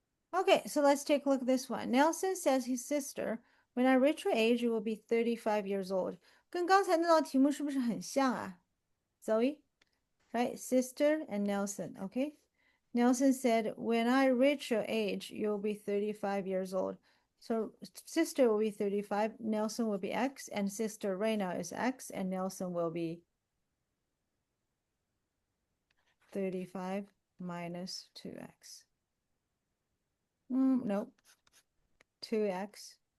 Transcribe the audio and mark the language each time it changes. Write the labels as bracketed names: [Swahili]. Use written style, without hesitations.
[English] Okay, so let's take a look at this one. Nelson says his sister, when I reach your age, you will be 35 years old. [Chinese] 跟刚才那道题目是不是很像啊？Zoe, right? [English] Sister and Nelson, okay? Nelson said, when I reach your age, you'll be 35 years old. So sister will be 35, Nelson will be X, and sister right now is X, and Nelson will be 35 minus 2X. Nope. 2X.